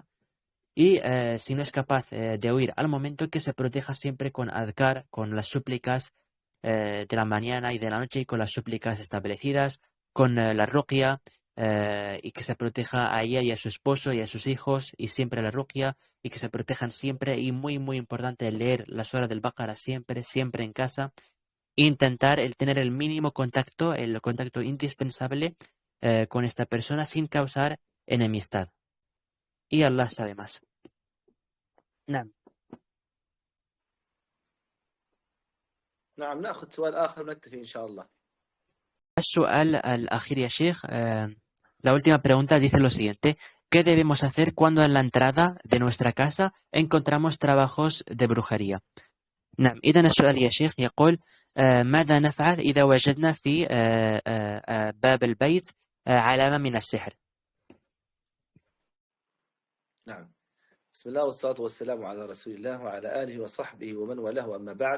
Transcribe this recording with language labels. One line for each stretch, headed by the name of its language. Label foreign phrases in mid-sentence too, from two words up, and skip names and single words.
Spanish: Y si no es capaz de huir al momento, que se proteja siempre con adhkar, con las súplicas de la mañana y de la noche y con las súplicas establecidas, con la ruqya, y que se proteja a ella y a su esposo y a sus hijos y siempre la ruqya y que se protejan siempre y muy muy importante leer las horas del Baqara siempre, siempre en casa. Intentar el tener el mínimo contacto, el contacto indispensable con esta persona sin causar enemistad. Y Allah sabe más.
Arabic: نعم. نعم، نأخذ سؤال آخر ونكتفي إن شاء الله. السؤال الأخير يا شيخ.
Spanish: La última pregunta dice lo siguiente: ¿qué debemos hacer cuando en la entrada de nuestra casa encontramos trabajos de brujería؟
Arabic: نعم، إذن السؤال يا شيخ يقول ماذا نفعل إذا وجدنا في باب البيت علامة من السحر؟ نعم، بسم الله والصلاة والسلام على رسول الله وعلى آله وصحبه ومن والاه، أما بعد.